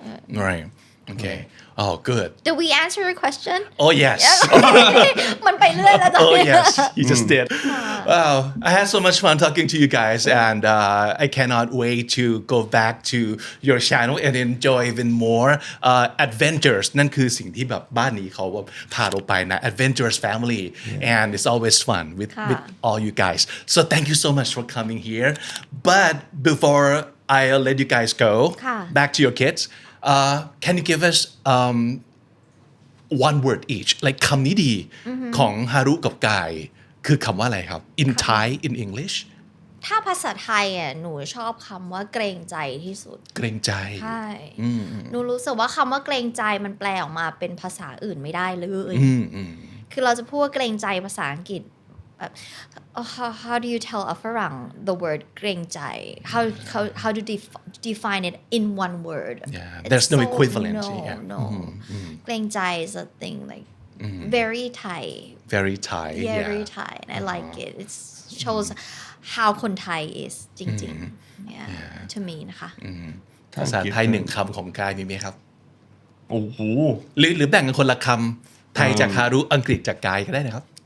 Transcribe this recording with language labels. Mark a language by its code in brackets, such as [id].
[en] Right. Okay. Oh, good. did we answer your question Oh, yes. [th] มันไปเรื่อยแล้วตอน [en] Oh, [th] นี้ [en] yes. You just did. Wow. I had so much fun talking to you guys, and I cannot wait to go back to your channel and enjoy even more adventures. [th] นั่นคือสิ่งที่แบบบ้านนี้เขาแบบพาเราไปนะ [en] Adventurous family, and it's always fun with all you guys. So thank you so much for coming here. But before I'll let you guys go, [th] ค่ะ [en] back to your kids. Can you give us one word each like [th] คำนี้ดีของฮารุกับกายคือคำว่าอะไรครับ [en] in Thai in English [th] ถ้าภาษาไทยอ่ะหนูชอบคำว่าเกรงใจที่สุด เกรงใจ ใช่หนูรู้สึกว่าคำว่าเกรงใจมันแปลออกมาเป็นภาษาอื่นไม่ได้เลย คือเราจะพูดว่าเกรงใจภาษาอังกฤษแบบ [en] how do you tell a [th] ฝรั่ง [en] the word [th] เกรงใจ [en] how do you define it in one word Yeah, It's there's no so- equivalent, no yeah. no เกรงใจ is a thing like very Thai very Thai very Thai and I like it it shows how [th] คนไทย [en] is [th] จริงๆ [en] yeah to me นะคะ [th] ภาษาไทยหนึ่งคำของกายมีไหมครับ โอ้โห หรือแบ่งกันคนละคำไทยจากฮารุอังกฤษจากกายก็ได้นะครับ